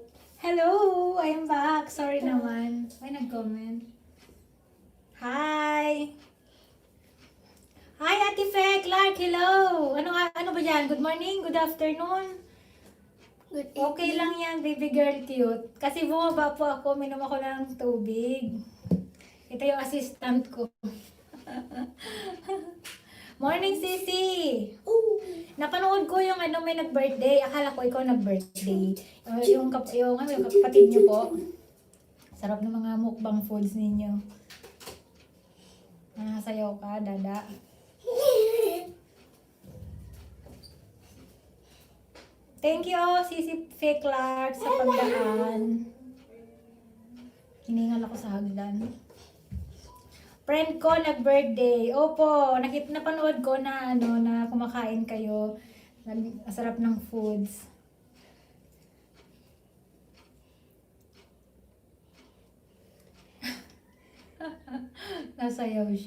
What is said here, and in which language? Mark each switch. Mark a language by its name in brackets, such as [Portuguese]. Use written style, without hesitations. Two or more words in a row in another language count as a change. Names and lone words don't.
[English] Hello! I'm back. Sorry [Filipino] naman. May nag-comment. [English] Hi! Hi, Ate Fe, Clark, hello! [Filipino] Ano ba yan? [English] Good morning? Good afternoon? Good [Filipino] Okay lang yan, [English] baby girl cute. [Filipino] Kasi bumaba po ako, minom ako ng tubig. Ito yung assistant ko. Morning, Sisi! Oh, Napanood ko yung may nag-birthday. Akala ko ikaw nag-birthday. Yung kapatid niyo po. Sarap ng mga mukbang foods ninyo. Sayaw ka, dada. [English] Thank you, [Filipino] Sisi Faye Clark, sa pagdaan. Hiningal ako sa hagdan. Friend ko nag-birthday. Opo, napanood ko na na kumakain kayo. Sarap ng foods. Nasayaw siya.